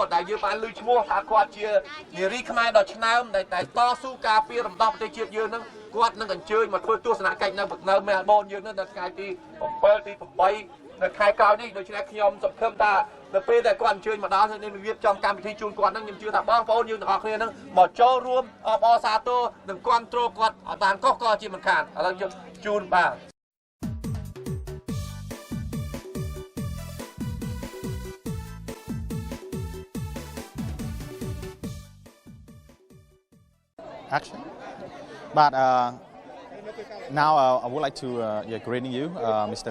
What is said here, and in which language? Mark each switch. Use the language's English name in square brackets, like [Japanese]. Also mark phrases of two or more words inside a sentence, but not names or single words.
[Khmer] ដែលយើងបានលើឈ្មោះថាគាត់ជានារីខ្មែរដ៏ឆ្នើមដែលតស៊ូការពាររំដោះប្រទេសជាតិយើងនឹងគាត់នឹងអញ្ជើញមកធ្វើទស្សនកិច្ចនៅមែលប៊នយើងនឹងនៅថ្ងៃទី7ទី8នៅខែក្រោយនេះដូច្នេះខ្ញុំសង្ឃឹមថានៅពេលដែលគាត់អញ្ជើញមកដល់នឹងរៀបចំកម្មវិធីជូនគាត់នឹងខ្ញុំជឿថាបងប្អូនយើងទាំងអស់គ្នានឹងមកចូលរួមអបអរសាទរនិងគ្រប់គ្រងគាត់ឲ្យបានកុសក៏ជាមិនខានឥឡូវយើងជូនបាទ [English] Action. But now I would like to greeting you, Mr.